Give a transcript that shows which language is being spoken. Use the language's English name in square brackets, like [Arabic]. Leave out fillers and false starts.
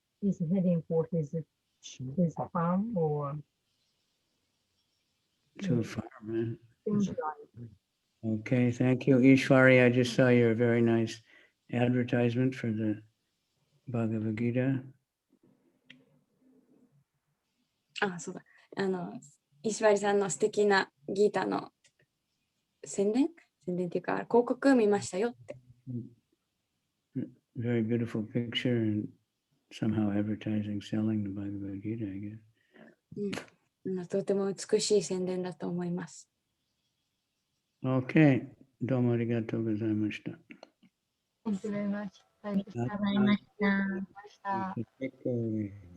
[English] He's heading for his farm or Too far, man. seems like. Okay, thank you. Ishwari, I just saw your very nice advertisement for the Bhagavad Gita. [Japanese] そうだ。石割さんの素敵なギータの宣伝っていうか広告見ましたよって。 [English] Very beautiful picture and somehow advertising, selling the Bhagavad Gita, I guess. [Japanese] とても美しい宣伝だと思います。 [English] Okay. [Japanese] どうもありがとうございました。 [English] Thank you very much. [Japanese] ありがとうございました。ありがとうございました。